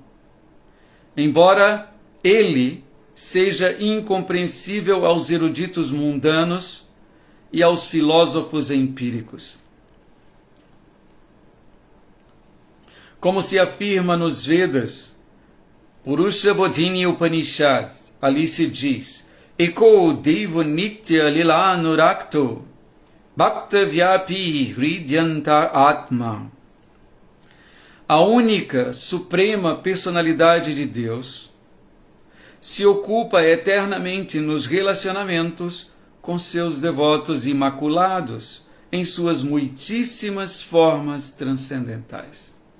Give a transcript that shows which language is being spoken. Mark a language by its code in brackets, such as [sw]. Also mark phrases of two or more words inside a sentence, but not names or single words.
[pt] Embora ele seja incompreensível aos eruditos mundanos e aos filósofos empíricos. Como se afirma nos Vedas, Purusha Bodhini Upanishad, ali se diz: [sa] Eko Devo Nitya Lila Anurakto Bhakta Vyapi Hridyanta Atma. [pt] A única suprema personalidade de Deus se ocupa eternamente nos relacionamentos com seus devotos imaculados em suas muitíssimas formas transcendentais.